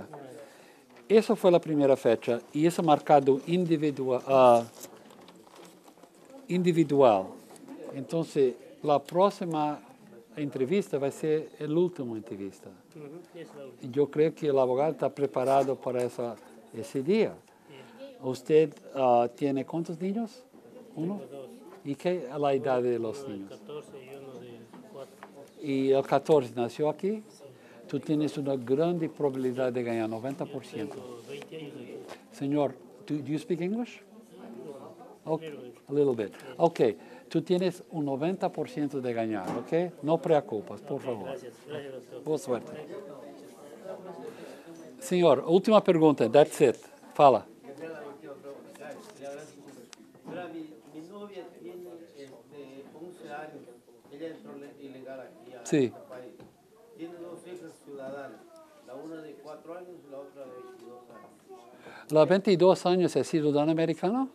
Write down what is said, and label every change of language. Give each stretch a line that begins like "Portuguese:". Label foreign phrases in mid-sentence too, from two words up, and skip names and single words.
Portuguese: Essa foi a primeira fecha e isso é marcado individual. Então, a próxima entrevista vai ser a última entrevista. Eu creio que o advogado está preparado para esse dia.
Spanish: ¿Usted tiene cuántos niños? ¿Uno? ¿Y qué es la edad de los niños? 14 y uno de 4. ¿Y el 14 nació aquí? Tú tienes una grande probabilidad de ganar 90%. 20 años aquí. Señor,
English: do you speak English? Okay, a little bit.
Spanish: Ok, tú tienes un 90% de ganar, ¿ok? No preocupes, por favor. Gracias, doctor.
Portuguese: Boa suerte. Senhor, última pergunta,
English: that's it.
Portuguese: Fala.
Spanish: Mi novia tiene 11 años, ella entró ilegal aquí a Sí. este país. Tiene 2 hijas ciudadanas, la una de 4 años y la otra de 22 años. ¿La 22 años es ciudadano americano?